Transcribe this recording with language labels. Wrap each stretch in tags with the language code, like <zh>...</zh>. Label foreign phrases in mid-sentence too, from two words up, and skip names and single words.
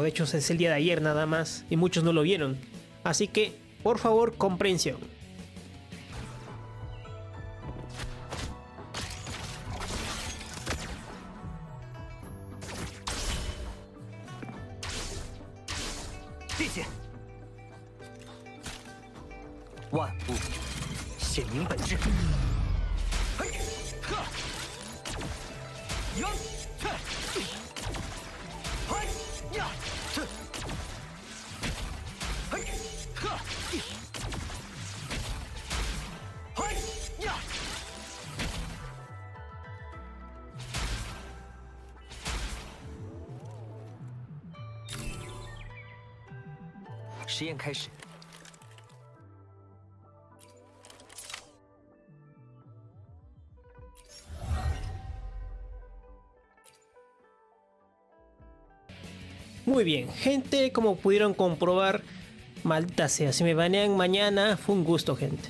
<es>De hecho, es el día de ayer nada más y muchos no lo vieron. Así que, por favor, comprensión. Sí.</es> <zh>万物显明本质。嘿，呵，哟，哼，嘿呀，哼，嘿，呵，嘿呀。实验开始。</zh> <es>Muy bien, gente, como pudieron comprobar, maldita sea, si me banean mañana, fue un gusto, gente.</es>